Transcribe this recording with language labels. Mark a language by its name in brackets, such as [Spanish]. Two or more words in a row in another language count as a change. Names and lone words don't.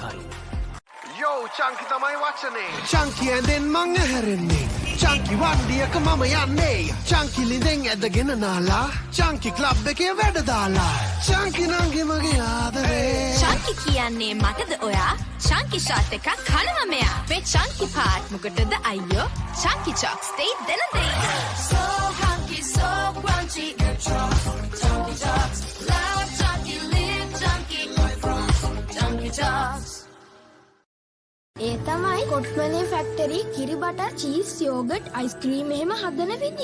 [Sinhala] Yo, Chunky තමයි වචනේ. Chunky ඇඳෙන් මං ඇහැරෙන්නේ. Chunky වන්දියක මම යන්නේ Chunky ලිඳෙන් ඇදගෙන නාලා Chunky club එකේ වැඩ දාලා Chunky නංගි මගේ ආදරේ Chunky කියන්නේ මටද ඔයා Chunky shot එකක් කනවා මෙයා මේ Chunky part මොකටද අයියෝ Chunky chocks they දෙන දෙයි [English] So hunky so crunchy Chunky chocks [Sinhala] love Chunky live Chunky Chunky chocks ඒ තමයි කොට්මලේ ෆැක්ටරි කිරි බටර් චීස් යෝගට් අයිස්ක්‍රීම් එහෙම හදන විදිය.